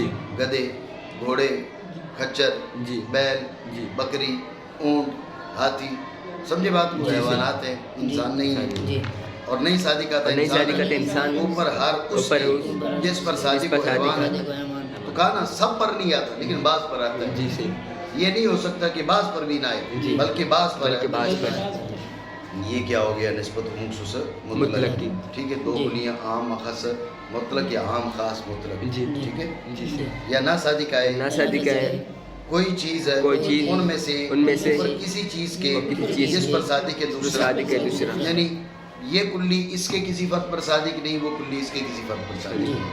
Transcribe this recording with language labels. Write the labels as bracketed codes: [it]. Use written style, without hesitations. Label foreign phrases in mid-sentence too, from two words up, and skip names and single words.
[ur] گدھے گھوڑے کھچر بیل بکری اونٹ ہاتھی سمجھے بات کو حیوانات ہیں انسان نہیں ہے. اور نہیں صادق آتا انسان اوپر ہر اس جس پر صادق حیوان ہے. تو کہا نا سب پر نہیں آتا لیکن بعض پر آتا ہے. یہ نہیں ہو سکتا کہ بعض پر بھی نہ آئے بلکہ بعض پر. یہ کیا ہو گیا نسبت عموم خصوص مطلق کی. ٹھیک ہے. دو کلیاں عام اخص مطلق یا عام خاص مطلق. ٹھیک ہے. یا نہ صادق آئے کوئی چیز ہے ان میں سے کسی چیز کے جس پر صادق ہے دوسرا. یعنی یہ کلی اس کے کسی فرد پر صادق نہیں وہ کلی اس کے کسی فرد پر صادق نہیں.